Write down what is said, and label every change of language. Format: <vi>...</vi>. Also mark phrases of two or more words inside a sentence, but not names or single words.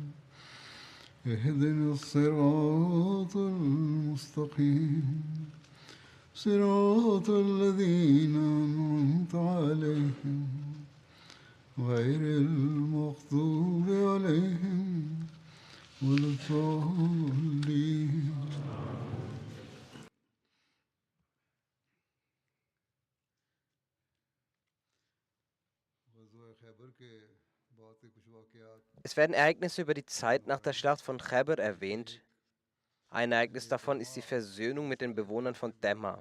<ar>اهدنا الصراط المستقيم صراط الذين أنعمت عليهم غير المغضوب عليهم ولا الضالين.</ar> <de>Es werden Ereignisse über die Zeit nach der Schlacht von Chaiber erwähnt. Ein Ereignis davon ist die Versöhnung mit den Bewohnern von Dhamma.</de>